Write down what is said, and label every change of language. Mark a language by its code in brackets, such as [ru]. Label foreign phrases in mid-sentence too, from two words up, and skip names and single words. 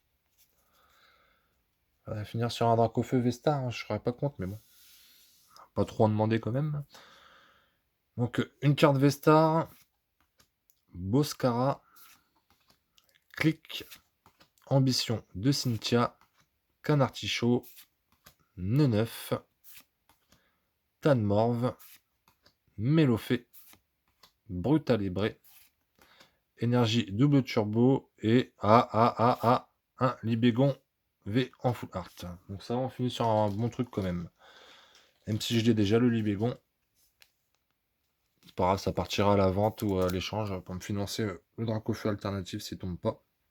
[fr] On va finir sur un Dracofeu Vestar, hein, je ne pas compte, mais bon. Pas trop en demander quand même. Donc, une carte Vestar. Boscara. Clic. Ambition de Cynthia. Canartichaud. Neneuf. Tanmorve. Mélofée. Brutalibré. Énergie double turbo. Et un Libégon V en full art. Donc ça, on finit sur un bon truc quand même. Même si je l'ai déjà le Libégon. C'est pas grave, ça partira à la vente ou à l'échange pour me financer le Dracofeu alternatif s'il tombe pas.